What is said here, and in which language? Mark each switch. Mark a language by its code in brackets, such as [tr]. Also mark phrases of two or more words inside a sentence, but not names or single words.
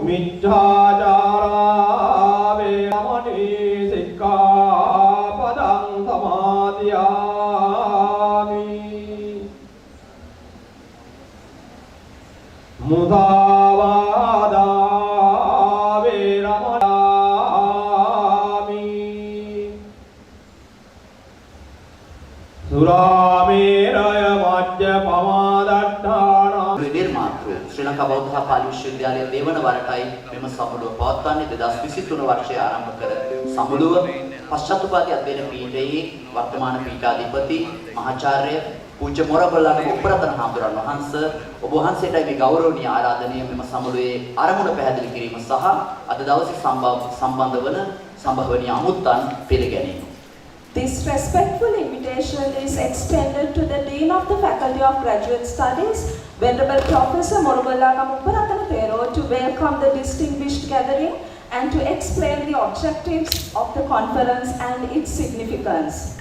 [pi] මිච්ඡාචාරා වේරමණී සික්ඛාපදං සමාදියාමි මුදාවාදා වේරමණී සුරාමේරය මජ්ජ පමාදට්ඨානා [si] නිර්මාතෘ ශ්‍රී ලංකා බෞද්ධ පාලි විශ්වවිද්‍යාලයේ දෙවන වරටයි මෙම සමුළුව පවත්වන්නේ 2023 වර්ෂයේ ආරම්භ කර සමුළුව පශ්චාත්තුපාදී අධ්‍යයන පීඨයේ වර්තමාන පීඨාධිපති මහාචාර්ය පූජ්‍ය මොරගොල්ලන්ගේ උපරතන හාමුදුරන් වහන්සේ ඔබ වහන්සේටයි මේ ගෞරවනීය ආරාධනය මෙම සමුළුවේ ආරමුණ පැහැදිලි කිරීම සහ අද දවසේ සම්බන්ධ වන සම්භවනීය අමුත්තන් පිළිගැනීම. [en] This respectful invitation is extended to the Dean of the Faculty of Graduate Studies, Venerable Professor Morogolagam Uparatana Thero, to welcome the distinguished gathering and to explain the objectives of the conference and its significance.